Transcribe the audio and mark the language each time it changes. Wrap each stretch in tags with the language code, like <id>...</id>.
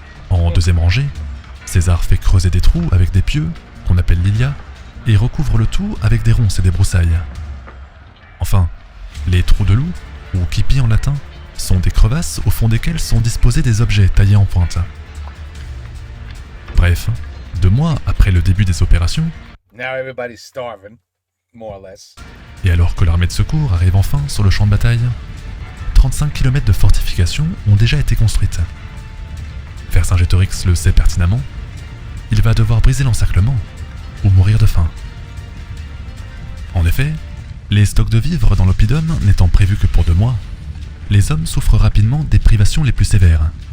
<fr>En deuxième rangée, César fait creuser des trous avec des pieux, qu'on appelle lilia, et recouvre le tout avec des ronces et des broussailles. Enfin, les trous de loup, ou kipi en latin, sont des crevasses au fond desquelles sont disposés des objets taillés en pointe. Bref, 2 mois après le début des opérations,</fr> <en>Now everybody's starving, more or less.</en> <fr>et alors que l'armée de secours arrive enfin sur le champ de bataille, 35 km de fortifications ont déjà été construites. Vercingétorix le sait pertinemment, il va devoir briser l'encerclement ou mourir de faim. En effet, les stocks de vivres dans l'Oppidum n'étant prévus que pour 2 mois, les hommes souffrent rapidement des privations les plus sévères.</fr>